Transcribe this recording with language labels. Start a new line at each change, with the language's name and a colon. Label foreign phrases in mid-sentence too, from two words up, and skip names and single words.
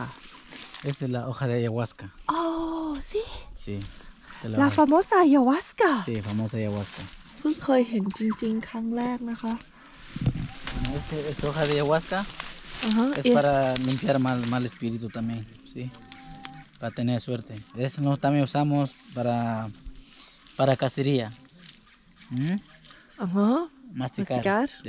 Spanish: Esta es la hoja de ayahuasca.
Thai: โอ้สิ
Spanish: Sí. esta es La hoja. famosa ayahuasca Sí, famosa ayahuasca.
Thai: เพิ่งเคยเห็นจริงๆ ครั้งแรกนะคะ
Spanish: Esta hoja de ayahuasca es para limpiar mal espíritu también, ¿sí? Para tener suerte. Eso no también usamos para cacería. ¿Mm? Masticar. ¿ya?